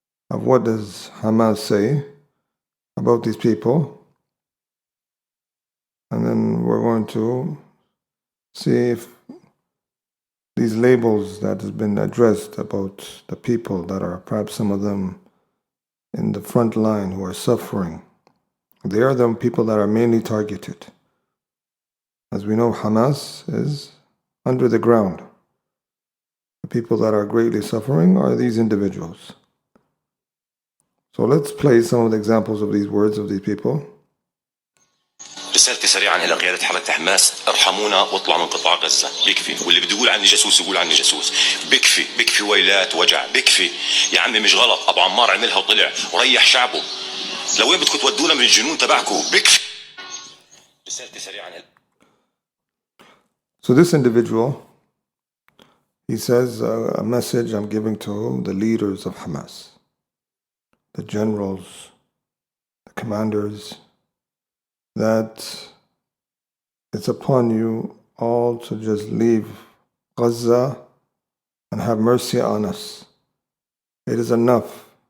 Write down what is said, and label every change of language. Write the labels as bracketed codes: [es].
[en] of what does Hamas say about these people, and then we're going to see if these labels that has been addressed about the people that are perhaps some of them in the front line who are suffering, they are the people that are mainly targeted. As we know, Hamas is under the ground. The people that are greatly suffering are these individuals. So let's play some of the examples of these words of these people. [ar] رسالتي سريعا الى قياده حركه حماس، ارحمونا واطلعوا من قطاع غزه، بكفي. واللي بده يقول عني جاسوس يقول عني جاسوس، بكفي ويلات وجع، بكفي يا عمي. مش غلط، ابو عمار عملها وطلع وريح شعبه. لوين بدكم تودونا من الجنون تبعكم؟ بكفي. رسالتي سريعا. [en] So this individual, he says a message I'm giving to the leaders of Hamas, the generals, the commanders, that it's upon you all to just leave Gaza and have mercy on us. It is enough.